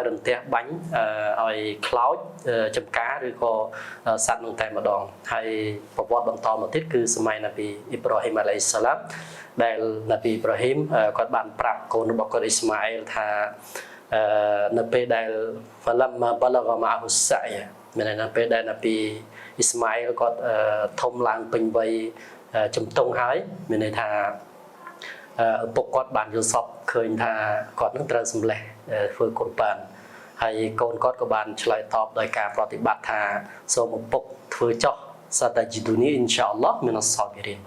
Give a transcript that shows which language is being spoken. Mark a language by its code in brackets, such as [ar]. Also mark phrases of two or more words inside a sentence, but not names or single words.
[km] រន្ទះបាញ់ឲ្យខ្លោចចំការឬក៏សត្វនោះតែម្ដងហើយប្រវត្តិបន្តមកទៀតគឺសម័យនប៊ីអ៊ីប្រាហ៊ីមអាឡៃហ៊ីសសាឡា មដែលនប៊ីអ៊ីប្រាហ៊ីមគាត់បានប្រាប់កូនរបស់គាត់អ៊ីស្ម៉ាអែលថានៅពេលដែល [ar] فلما بلغ معه السعي [km] មានន័យថាពេលដែលនប៊ីអ៊ីស្ម៉ាអែលគាត់ធំឡើងពេញវ័យជំទង់ហើយមានន័យថាឪពុកគាត់បានយល់សពឃើញថាគាត់នឹងត្រូវសម្លេះធ្វើកុរបានហើយកូនគាត់ក៏បានឆ្លើយតបដោយការប្រតិបត្តិថាសូមឪពុកធ្វើចោះ [ar] ستجدني إن شاء الله من الصابرين